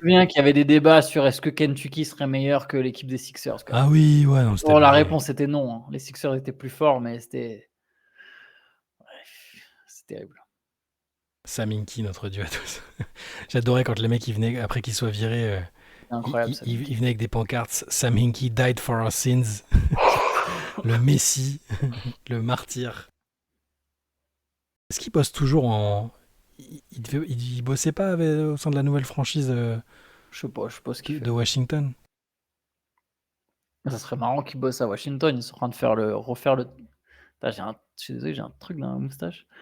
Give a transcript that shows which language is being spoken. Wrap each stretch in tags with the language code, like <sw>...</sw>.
<fr>Je me souviens qu'il y avait des débats sur est-ce que Kentucky serait meilleur que l'équipe des Sixers. Ah oui, ouais. Non, la réponse était non. Hein. Les Sixers étaient plus forts, mais c'était... C'est terrible. Sam Hinkie, notre dieu à tous. J'adorais quand les mecs, ils venaient, après qu'ils soient virés, incroyable, ils venaient avec des pancartes.</fr> <en>Sam Hinkie died for our sins.</en> <fr>Le Messie, le martyr. Est-ce qu'il bosse toujours en... Il bossait pas au sein de la nouvelle franchise je sais pas ce qu'il fait. De Washington? Ça serait marrant qu'il bosse à Washington. Ils sont en train de refaire le... je suis désolé, j'ai un truc dans la moustache.</fr>